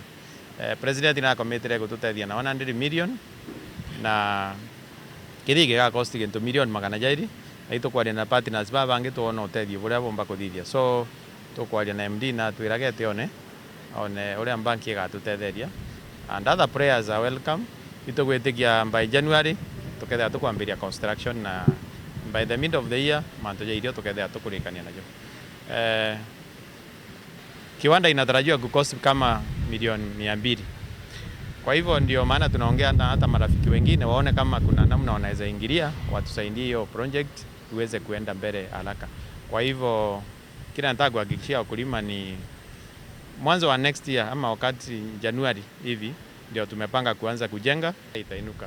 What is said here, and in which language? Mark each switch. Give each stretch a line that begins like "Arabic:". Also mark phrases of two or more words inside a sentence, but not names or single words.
Meru: President na committee gututethia na 100 million na kithi giga cost into million magana jairi na tukwaria na partners bangi tuona utethio buria bomba kuthithia. So tukwaria na MD na twiragete one uria banki igatutetheria
English: and other players are welcome.
Meru: Itugwitikia
English: by January
Meru: tukethia tukwambiria construction na
English: by the mid of the year
Meru: manto jairio tukethia tukurikania najo.
Swahili: Kiwanda inatarajiwa kukosti kama milioni 200. Kwa hivyo ndio maana tunaongea na hata marafiki wengine waone kama kuna namna wanaweza ingilia watusaidie hiyo project tuweze kuenda mbele haraka. Kwa hivyo kila nataka kuhakikishia wakulima ni mwanzo wa
English: next year
Swahili: ama wakati Januari hivi ndio tumepanga kuanza kujenga itainuka.